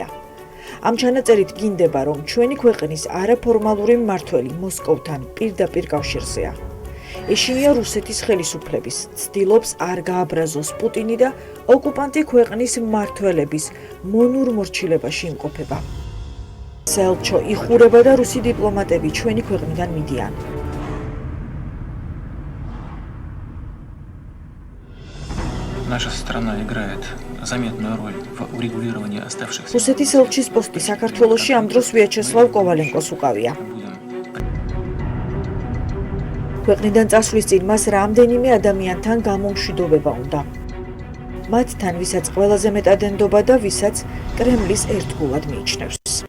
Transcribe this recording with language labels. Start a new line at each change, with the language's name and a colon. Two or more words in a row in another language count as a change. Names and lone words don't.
Georgian: ამ ჩანაწერით გინდება, რომ ჩვენი ქვეყნის არაფორმალური მმართველი მოსკოვთან პირდაპირ კავშირზეა. ეშინია რუსეთის ხელისუფლების, ცდილობს არ გააბრაზოს პუტინი და ოკუპანტი ქვეყნის მმართველების მონურ მორჩილებაში იმყოფება. სელჩო იხურება და რუსი დიპლომატები ჩვენი ქვეყნიდან მიდიან.
Russian: Наша страна играет заметную роль в урегулировании оставшихся.
Georgian: რუსეთის ელჩის პოსტი საქართველოში ამ დროს ვიაჩესლავ კოვალენკოს უკავია. ქვეყნიდან წასვლის წინ მას რამდენიმე ადამიანთან გამომშვიდობება უნდა. მათთან, ვისაც ყველაზე მეტად ენდობა და ვისაც კრემლის ერთგულად მიიჩნევს.